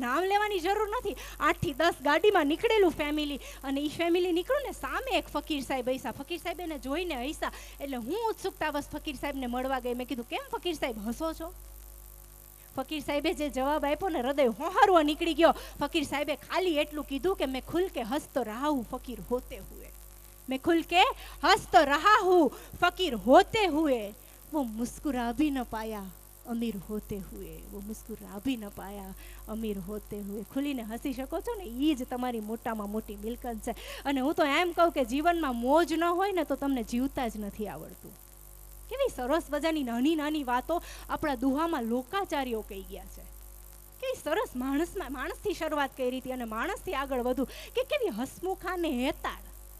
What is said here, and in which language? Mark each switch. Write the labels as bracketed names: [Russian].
[Gujarati] નામ લેવાની જરૂર નથી. 8 થી 10 ગાડીમાં નીકળેલું ફેમિલી, અને એ ફેમિલી નીકળ્યું ને સામે એક ફકીર સાહેબ હૈસા. ફકીર સાહેબ એને જોઈને હૈસા, એટલે હું ઉત્સુકતાવશ ફકીર સાહેબને મળવા ગઈ. મેં કીધું, કેમ ફકીર સાહેબ હસો છો? ફકીર સાહેબે જે જવાબ આપ્યો ને, હૃદય હોહારવો નીકળી ગયો. ફકીર સાહેબે ખાલી એટલું કીધું કે [Hindi] મેં ખુલ કે હસ તો રહા હું ફકીર હોતે હુએ, मैं खुल के हंस तो रहा हूँ फकीर होते हुए, वो मुस्कुरा भी न पाया अमीर होते हुए, वो मुस्कुरा भी न पाया अमीर होते हुए. [Gujarati] ખુલીને હસી શકો છો ને, એ જ તમારી મોટામાં મોટી મિલકત છે. અને હું તો એમ કહું કે જીવનમાં મોજ ન હોય ને તો તમને જીવતા જ નથી આવડતું. કેવી સરસ મજાની નાની નાની વાતો આપણા દુહામાં લોકાચાર્યો કહી ગયા છે. કેવી સરસ માણસથી શરૂઆત કરી હતી અને માણસથી આગળ વધુ, કે કેવી હસમુખાને હેતાળ,